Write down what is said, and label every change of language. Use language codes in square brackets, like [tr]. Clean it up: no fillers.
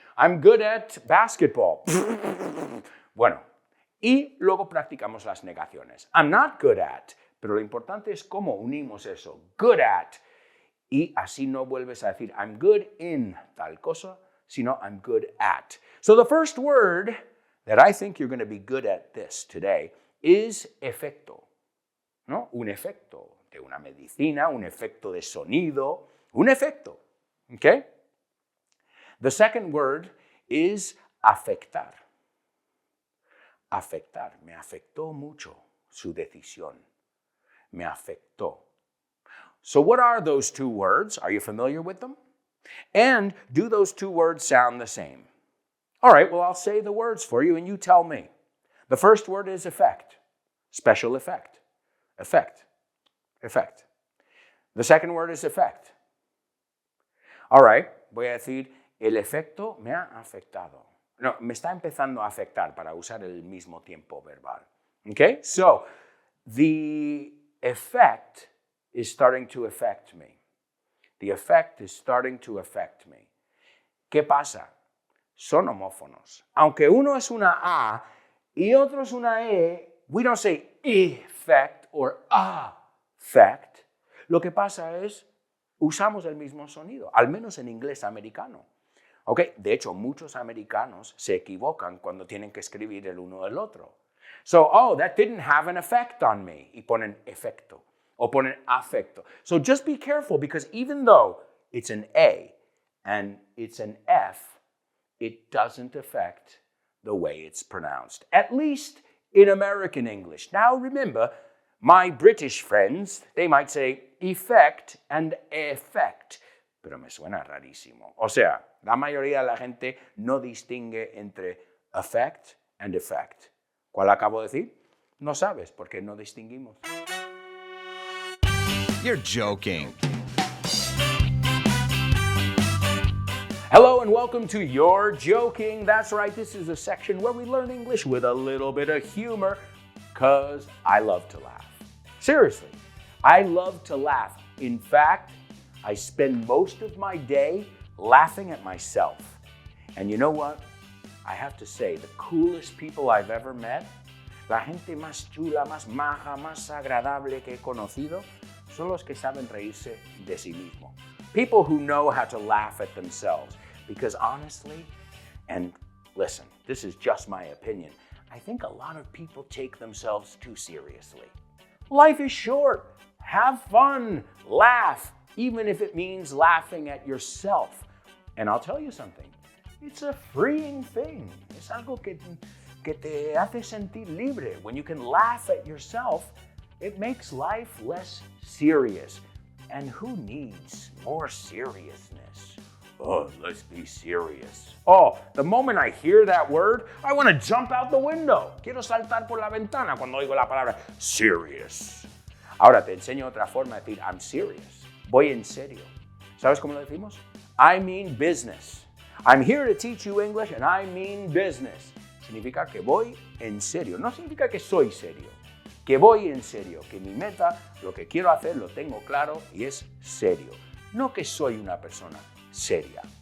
[en] I'm good at basketball. [es] Bueno, y luego practicamos las negaciones. [en] I'm not good at. [es] Pero lo importante es cómo unimos eso. [en] Good at. [es] Y así no vuelves a decir [en] I'm good in [es] tal cosa, sino [en] I'm good at. So the first word that I think you're going to be good at this today is efecto. [es] ¿No? Un efecto de una medicina, un efecto de sonido, un efecto. [en] Okay? The second word is afectar. [es] Afectar. Me afectó mucho su decisión. Me afectó. [en] So what are those two words? Are you familiar with them? And do those two words sound the same? All right, well, I'll say the words for you and you tell me. The first word is effect. Special effect. Effect. Effect. The second word is effect. [es] All right, voy a decir, el efecto me ha afectado. No, me está empezando a afectar para usar el mismo tiempo verbal. [en] Okay, so the effect is starting to affect me. The effect is starting to affect me. [es] ¿Qué pasa? Son homófonos. Aunque uno es una A y otro es una E, [en] we don't say effect or affect. [es] Lo que pasa es, usamos el mismo sonido, al menos en inglés americano. Okay? De hecho, muchos americanos se equivocan cuando tienen que escribir el uno del otro. [en] So, that didn't have an effect on me. [es] Y ponen efecto. O ponen afecto. [en] So just be careful because even though it's an A and it's an F, it doesn't affect the way it's pronounced. At least in American English. Now remember, my British friends, they might say effect and effect. [es] Pero me suena rarísimo. O sea, la mayoría de la gente no distingue entre [en] effect and effect. [es] ¿Cuál acabo de decir? No sabes porque no distinguimos. [en] You're joking. Hello and welcome to You're Joking. That's right, this is a section where we learn English with a little bit of humor because I love to laugh. Seriously, I love to laugh. In fact, I spend most of my day laughing at myself. And you know what? I have to say, the coolest people I've ever met, [es] la gente más chula, más maja, más agradable que he conocido, son los que saben reírse de sí mismo. [en] People who know how to laugh at themselves. Because honestly, and listen, this is just my opinion, I think a lot of people take themselves too seriously. Life is short. Have fun. Laugh, even if it means laughing at yourself. And I'll tell you something. It's a freeing thing. [es] Es algo que te hace sentir libre. [en] When you can laugh at yourself, it makes life less serious. And who needs more seriousness? Oh, let's be serious. Oh, the moment I hear that word, I want to jump out the window. [es] Quiero saltar por la ventana cuando oigo la palabra serious. Ahora te enseño otra forma de decir [en] I'm serious. [es] Voy en serio. ¿Sabes cómo lo decimos? [en] I mean business. I'm here to teach you English and I mean business. [es] Significa que voy en serio. No significa que soy serio. Que voy en serio. Que mi meta, lo que quiero hacer, lo tengo claro y es serio. No que soy una persona seria.